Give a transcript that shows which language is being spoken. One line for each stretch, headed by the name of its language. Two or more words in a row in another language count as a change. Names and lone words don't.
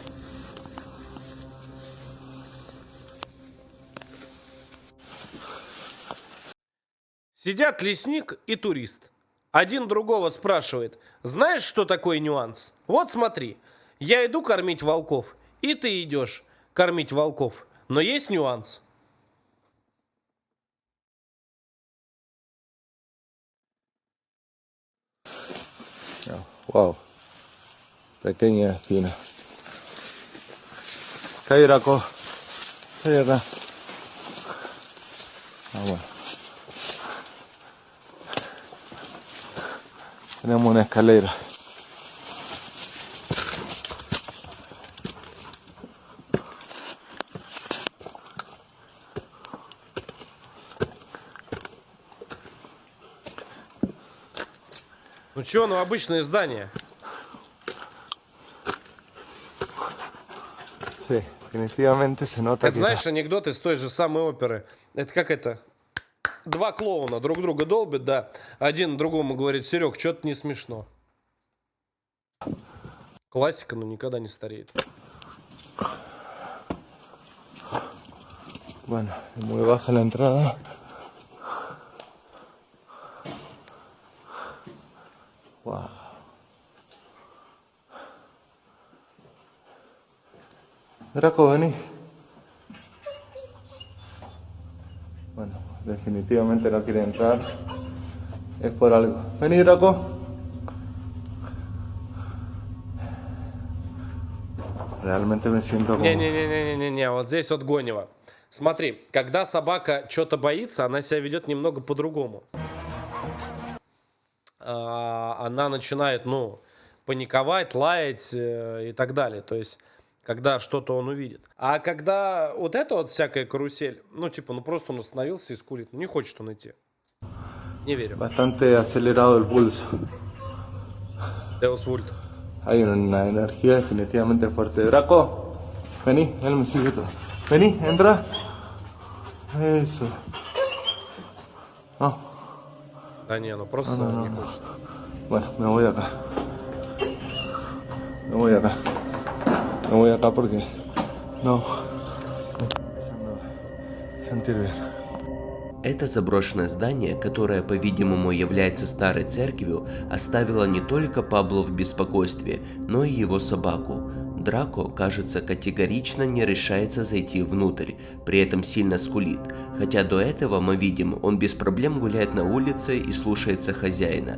Russian: Сидят лесник и турист. Один другого спрашивает, знаешь, что такое нюанс? Вот смотри, я иду кормить волков, и ты идешь кормить волков. Но есть нюанс. wow.
Spanish: Pequeña espina. Cae, Draco. Cae acá. Ah, bueno. Tenemos una escalera.
Russian: Ну чё, ну обычное здание.
Spanish: Sí, definitivamente se nota
Russian: Это
Spanish: que
Russian: знаешь анекдот из той же самой оперы. Это как это? Два клоуна друг друга долбят, да. Один другому говорит, Серег, что-то не смешно. Классика, но никогда не стареет.
Spanish: bueno, es muy baja la entrada. Wow. Draco, vení. Bueno, definitivamente no quiere entrar. Es por algo. Vení, Draco. Realmente me siento como...
Russian: Не-не-не-не-не-не, вот здесь вот гонево. Смотри, когда собака что-то боится, она себя ведет немного по-другому. Она начинает, ну, паниковать, лаять и так далее. То есть, когда что-то он увидит. А когда вот это вот всякая карусель, ну, типа, ну, просто он остановился и скурит. Ну, не хочет он идти. Не верю.
Spanish: Bastante acelerado el pulso.
Latin: Deus Vult.
Spanish: Hay una energía definitivamente fuerte. Draco, vení, él me sigue todo. Vení, entra. Eso. No.
Russian: Да не, ну просто не хочет.
Spanish: Bueno, me voy acá. Me voy acá. Me voy acá porque no. Me estoy empezando a sentir bien.
Russian: Это заброшенное здание, которое, по-видимому, является старой церковью, оставило не только Пабло в беспокойстве, но и его собаку. Драко, кажется, категорично не решается зайти внутрь, при этом сильно скулит, хотя до этого, мы видим, он без проблем гуляет на улице и слушается хозяина.